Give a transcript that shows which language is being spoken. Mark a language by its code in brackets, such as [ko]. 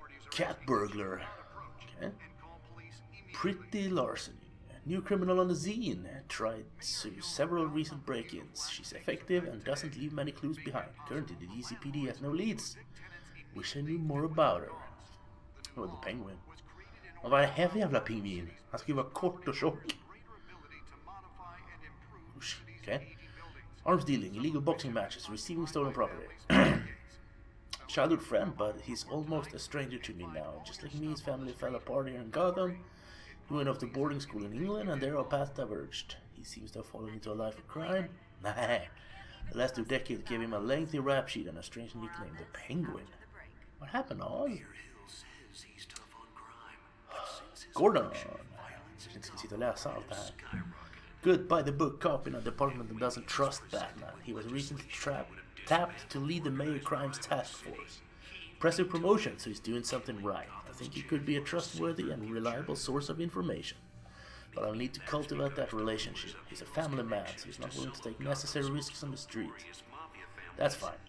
[en] Cat burglar. Okay. Pretty larceny. New criminal on the zine. Tried several recent break-ins. She's effective and doesn't leave many clues behind. Currently the DCPD has no leads. Wish I knew more about her. Oh, the penguin. [sv] Vad är det här för jävla pingvin? Han ska ju vara kort och tjock. [en] Okay. Arms dealing, illegal boxing matches, receiving stolen property. Childhood friend, but he's almost a stranger to me now. Just like me, his family fell apart here in Gotham. He went off to boarding school in England, and there our paths diverged. He seems to have fallen into a life of crime. Nah, the last 2 decades gave him a lengthy rap sheet and a strange nickname, the Penguin. What happened, Oz? Gordon! [sv] Jag ska sitta och läsa allt det här. [en] Good by the book cop in a department that doesn't trust Batman. He was recently tapped to lead the Mayor Crimes Task Force. Impressive promotion, so he's doing something right. I think he could be a trustworthy and reliable source of information. But I'll need to cultivate that relationship. He's a family man, so he's not willing to take necessary risks on the street. That's fine.